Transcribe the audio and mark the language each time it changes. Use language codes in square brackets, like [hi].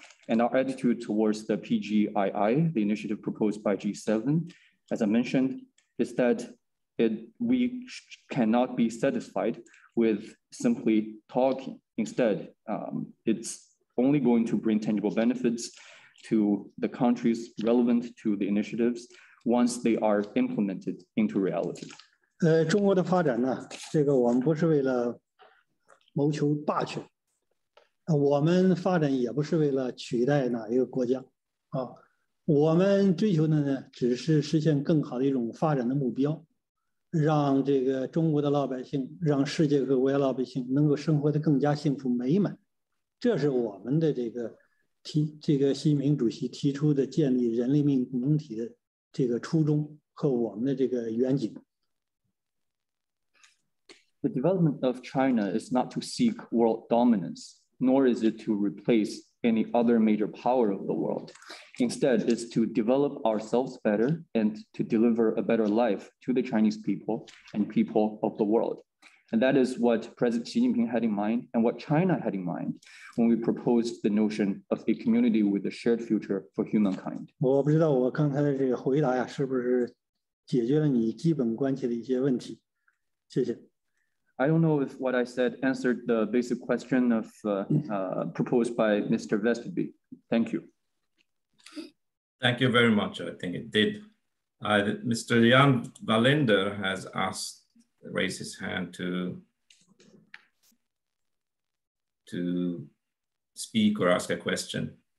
[en] And our attitude towards the PGII, the initiative proposed by G7, as I mentioned, is that we cannot be satisfied with simply talking. Instead, it's only going to bring tangible benefits to the countries relevant to the initiatives once they are implemented into reality. [zh] 中国的发展呢，这个我们不是为了谋求霸权，我们发展也不是为了取代哪一个国家啊，我们追求的呢，只是实现更好的一种发展的目标，让这个中国的老百姓，让世界各国的老百姓能够生活得更加幸福美满，这是我们的这个习近平主席提出的建立人类命运共同体的这个初衷和我们的这个远景。 [en] The development of China is not to seek world dominance, nor is it to replace any other major power of the world. Instead, it's to develop ourselves better and to deliver a better life to the Chinese people and people of the world. And that is what President Xi Jinping had in mind and what China had in mind when we proposed the notion of a community with a shared future for humankind. [zh] 我不知道我刚才的这个回答呀，是不是解决了你基本关切的一些问题？谢谢。 [en] I don't know if what I said answered the basic question of proposed by Mr. Vesterby. Thank you. Thank you very much. I think it did. Mr. Jan Valender has raised his hand to speak or ask a question.